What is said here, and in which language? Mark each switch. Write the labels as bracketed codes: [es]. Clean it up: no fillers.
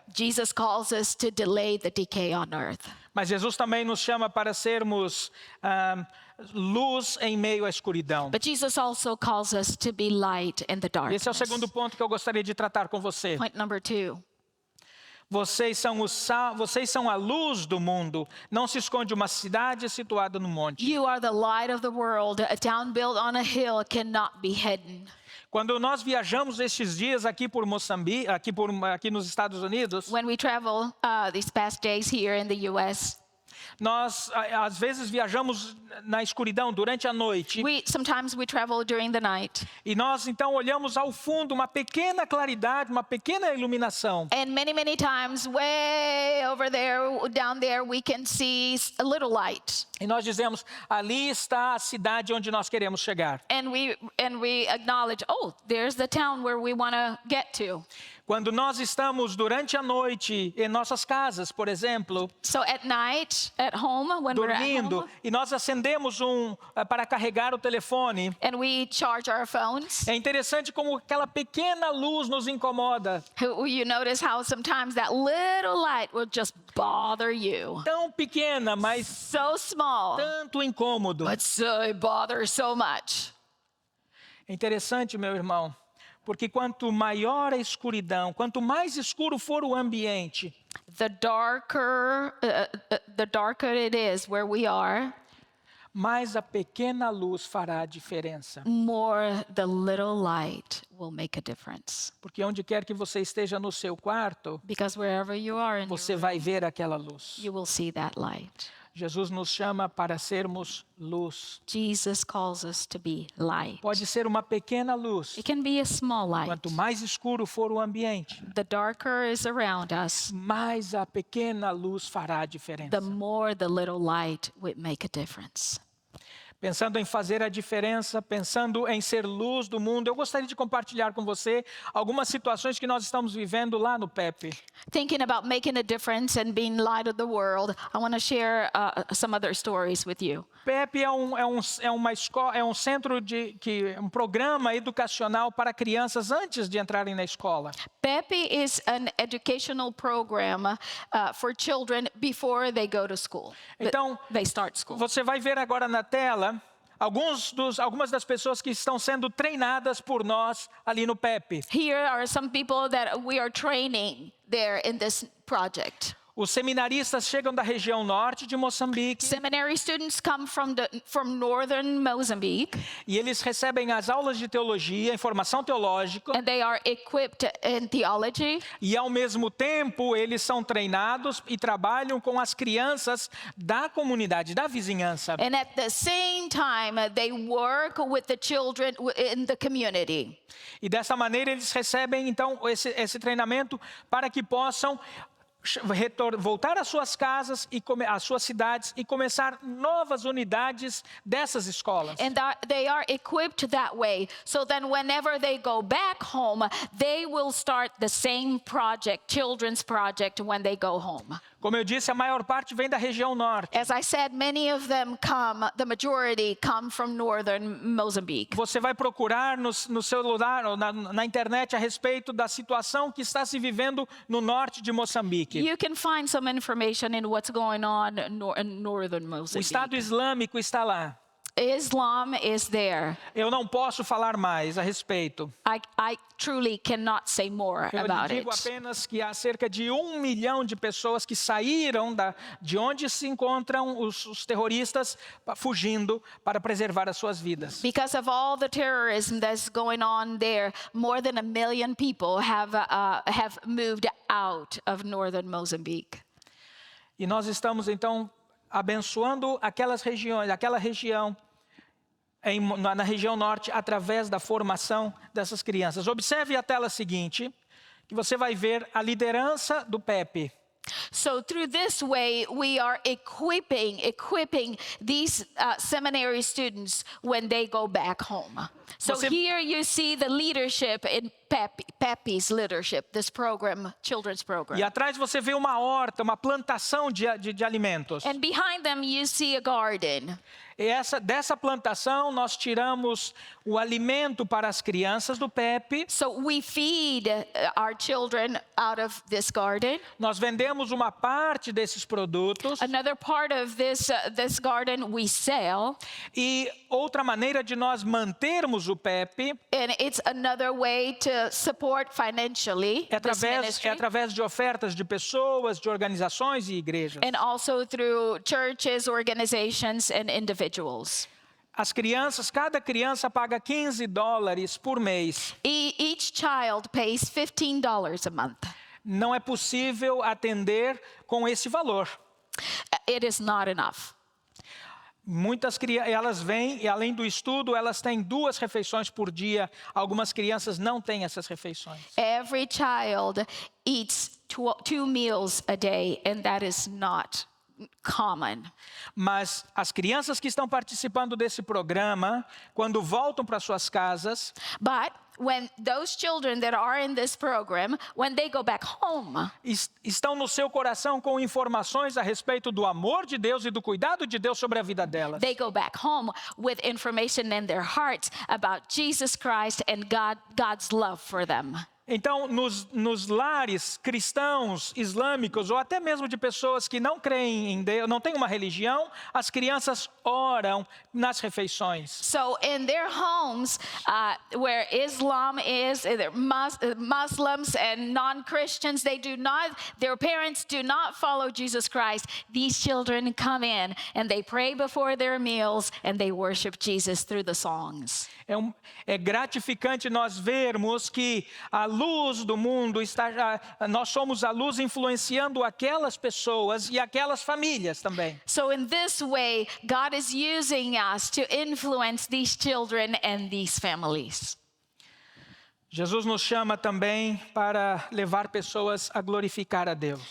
[en] Jesus calls us to delay the decay on earth. [pt] Mas Jesus também nos chama para sermos luz em meio à escuridão. [en] But Jesus also calls us to be light in the darkness. [pt] Esse é o segundo ponto que eu gostaria de tratar com você. [en] Point number 2. [pt] Vocês são a luz do mundo. Não se esconde uma cidade situada no monte. [en] You are the light of the world. A town built on a hill cannot be hidden. [pt] Quando nós viajamos estes dias aqui por Moçambique, aqui nos Estados Unidos, [en] when we travel these past days here in the U.S., [pt] nós às vezes viajamos na escuridão durante a noite. [en] Sometimes we travel during the night. [pt] E nós então olhamos ao fundo uma pequena claridade, uma pequena iluminação. [en] And many times way over there, down there, we can see a little light. [pt] E nós dizemos, ali está a cidade onde nós queremos chegar. [en] And we acknowledge, oh, there's the town where we want to get to. [pt] Quando nós estamos durante a noite em nossas casas, por exemplo, [en] so at night, at home, when [pt] dormindo, [en] we're at home, [pt] e nós acendemos para carregar o telefone. [en] And we charge our phones. [pt] É interessante como aquela pequena luz nos incomoda. [en] You notice how sometimes that little light will just bother you. [pt] Tão pequena, mas [en] so small. [pt] Tanto incômodo. [en] But it bothers so much. [pt] É interessante, meu irmão. Porque quanto maior a escuridão, quanto mais escuro for o ambiente, [en] the darker it is where we are, [pt] mais a pequena luz fará a diferença. [en] More the little light will make a difference. [pt] Porque onde quer que você esteja no seu quarto, [en] because wherever you are in [pt] você vai ver aquela luz. [en] You will see that light. [pt] Jesus nos chama para sermos luz. [en] Jesus calls us to be light. [pt] Pode ser uma pequena luz. [en] It can be a small light. [pt] Quanto mais escuro for o ambiente, [en] the darker is around us, [pt] mais a pequena luz fará a diferença. [en] The more the little light would make a difference. [pt] pensando em fazer a diferença, pensando em ser luz do mundo. Eu gostaria de compartilhar com você algumas situações que nós estamos vivendo lá no PEP. [en] Thinking about making a difference and being light of the world, I want to share some other stories with you. [pt] PEP uma escola, é um centro um programa educacional para crianças antes de entrarem na escola. [en] PEP is an educational program for children before they go to school. [pt] Então, [en] They start school. [pt] você vai ver agora na tela algumas das pessoas que estão sendo treinadas por nós ali no PEP. [en] Here are some people that we are training there in this project. [pt] Os seminaristas chegam da região norte de Moçambique [en] Seminary students come from northern Mozambique, [pt] e eles recebem as aulas de teologia, informação teológica, [en] and they are equipped in theology. [pt] e ao mesmo tempo eles são treinados e trabalham com as crianças da comunidade, da vizinhança. [en] And at the same time, they work with the children in the community. [pt] E dessa maneira eles recebem então esse treinamento para que possam voltar às suas casas e às suas cidades e começar novas unidades dessas escolas. [en] And they are equipped that way, so then whenever they go back home, they will start the same project, children's project, when they go home. [pt] Como eu disse, a maior parte vem da região norte. [en] As I said, many of them the majority come from northern Mozambique. [pt] Você vai procurar no celular ou na internet a respeito da situação que está se vivendo no norte de Moçambique. [en] You can find some information in what's going on in northern [pt] O [en] Mozambique. [pt] Estado Islâmico está lá. [en] Islam is there. [pt] Eu não posso falar mais a respeito. [en] I truly cannot say more [pt] Eu [en] about [pt] digo [en] it. [pt] apenas que há cerca de 1 milhão de pessoas que saíram de onde se encontram os terroristas fugindo para preservar as suas vidas. [en] Because of all the terrorism that's going on there, more than 1 million people have moved out of northern Mozambique. [pt] E nós estamos então abençoando aquela região na região norte através da formação dessas crianças. Observe a tela seguinte, que você vai ver a liderança do PEP. [en] So through this way, we are equipping these seminary students when they go back home. So here you see the leadership in PEP's leadership, this program, children's program. [pt] E atrás você vê uma horta, uma plantação de alimentos. [en] And behind them you see a garden. [pt] E dessa plantação nós tiramos o alimento para as crianças do PEP. [en] So we feed our children out of this garden. [pt] Nós vendemos uma parte desses produtos. [en] Another part of this garden we sell. [pt] E outra maneira de nós mantermos o PEP [en] And it's another way to support financially this ministry. [pt] é através de ofertas de pessoas, de organizações e igrejas. [en] And also through churches, organizations, and individuals. [pt] Cada criança paga $15 por mês. [en] Each child pays $15 a month. [pt] Não é possível atender com esse valor. [en] It is not enough. [pt] Muitas crianças, elas vêm e além do estudo, elas têm 2 refeições por dia. Algumas crianças não têm essas refeições. [en] Every child eats 2 meals a day, and that is not common. [pt] Mas as crianças que estão participando desse programa, quando voltam para suas casas, [en] But when those children that are in this program, when they go back home, [pt] estão no seu coração com informações a respeito do amor de Deus e do cuidado de Deus sobre a vida delas. [en] they go back home with information in their hearts about Jesus Christ and God's love for them. [pt] Então, nos lares cristãos, islâmicos, ou até mesmo de pessoas que não creem em Deus, não têm uma religião, as crianças oram nas refeições. [en] So in their homes, where Islam is, Muslims and non-Christians, their parents do not follow Jesus Christ. These children come in and they pray before their meals and they worship Jesus through the songs. [pt] É gratificante nós vermos que a luz do mundo nós somos a luz influenciando aquelas pessoas e aquelas famílias também. [en] So in this way, God is using us to influence these children and these families. [pt] Jesus nos chama também para levar pessoas a glorificar a Deus.